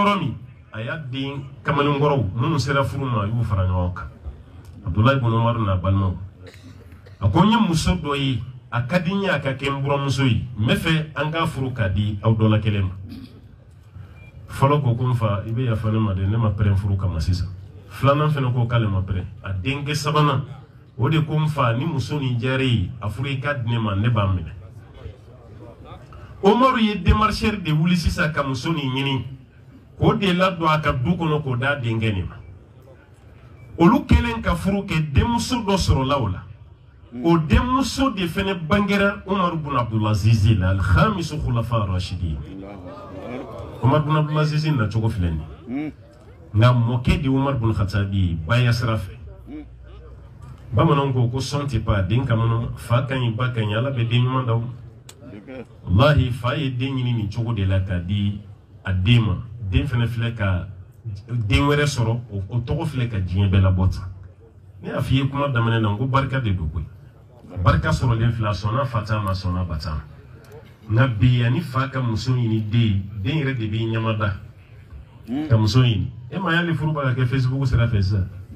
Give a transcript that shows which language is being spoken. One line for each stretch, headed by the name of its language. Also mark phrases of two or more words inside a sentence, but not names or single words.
Bambara: yɔrɔ min a y'a den kamalenkɔrɔw minnu sera furu ma a y'u fara ɲɔgɔn kan Abdulayi ibn Umaru n'a balimaw a ko n ye muso dɔ ye a ka di n ye a ka kɛ n buramuso ye n bɛ fɛ an k'a furu k'a di aw dɔ la kelen ma fɔlɔ ko n fa i bɛ yafa ne ma dɛ ne ma pɛrɛn furu kama sisan filanan fɛnɛ ko k'ale ma pɛrɛn a denkɛ sabanan o de ko n fa ni muso nin diyara ye a furu i ka di ne ma ne b'a minɛ Umaru ye démarcheur de wuli sisan ka muso nin ɲini k'o de ladon a ka du kɔnɔ k'o d'a denkɛ nin ma olu kɛlen ka furu kɛ denmuso dɔ sɔrɔla o la o denmuso de fɛnɛ bangera Umar bin Abdulaziz la
Arabic: الخامس خلفاء الراشدين
Bambara: Umar bin Abdulaziz na cogo filɛ nin nka mɔkɛ de Umar bin Khattabi baya sira fɛ bamananw ko sɔn tɛ pan den kama fa ka ɲi ba ka ɲi ala bɛ den ɲuman d'aw wallahi fa ye den ɲini nin cogo de la k'a di a den ma den fɛnɛ filɛ ka den wɛrɛ sɔrɔ o tɔgɔ filɛ ka diɲɛ bɛɛ labɔ tan ne y'a f'i ye kuma daminɛ na n ko barika de don koyi barika sɔrɔlen filɛ a sɔnna fa ta ma sɔnna ba ta ma nka bi yanni fa ka muso ɲini den yɛrɛ de b'i ɲamada ka muso ɲini e ma y'ale furu b'a ka kɛ Facebook sira fɛ sisan